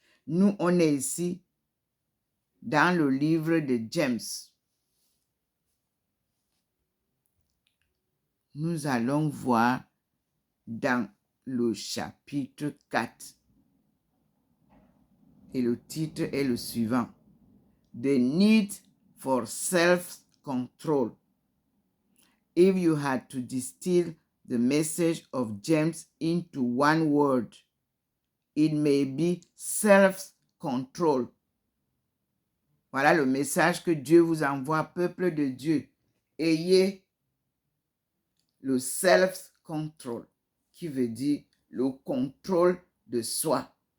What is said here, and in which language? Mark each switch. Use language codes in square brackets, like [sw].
[fr] Nous, on est ici dans le livre de James. Nous allons voir dans le chapitre 4. Et le titre est le suivant. [en] The need for self-control. If you had to distill the message of James into one word, it may be self-control. [fr] Voilà le message que Dieu vous envoie, peuple de Dieu. Ayez le self-control, qui veut dire le contrôle de soi.